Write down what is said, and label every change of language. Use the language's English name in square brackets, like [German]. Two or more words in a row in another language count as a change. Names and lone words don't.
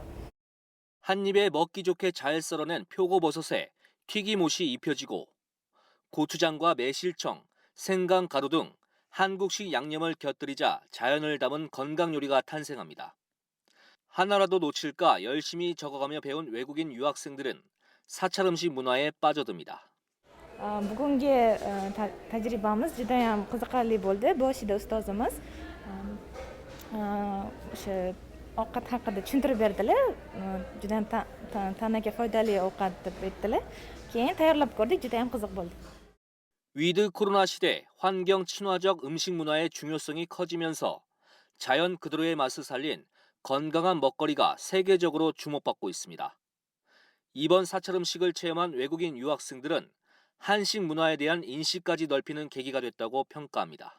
[Korean] 한 입에 먹기 좋게 잘 썰어낸 표고버섯에 튀김옷이 입혀지고 고추장과 매실청, 생강 가루 등 한국식 양념을 곁들이자 자연을 담은 건강 요리가 탄생합니다. 하나라도 놓칠까 열심히 적어가며 배운 외국인 유학생들은 사찰 음식 문화에 빠져듭니다. [Uzbek] Bugungi tajribamiz juda ham qiziqarli bo'ldi. Boshida ustozimiz o'sha ovqat haqida tushuntirib berdilar. Juda ham tanaga foydali ovqat deb aytdilar. Keyin tayyorlab ko'rdik, juda ham qiziq bo'ldi. [Korean] 위드 코로나 시대 환경 친화적 음식 문화의 중요성이 커지면서 자연 그대로의 맛을 살린 건강한 먹거리가 세계적으로 주목받고 있습니다. 이번 사찰 음식을 체험한 외국인 유학생들은 한식 문화에 대한 인식까지 넓히는 계기가 됐다고 평가합니다.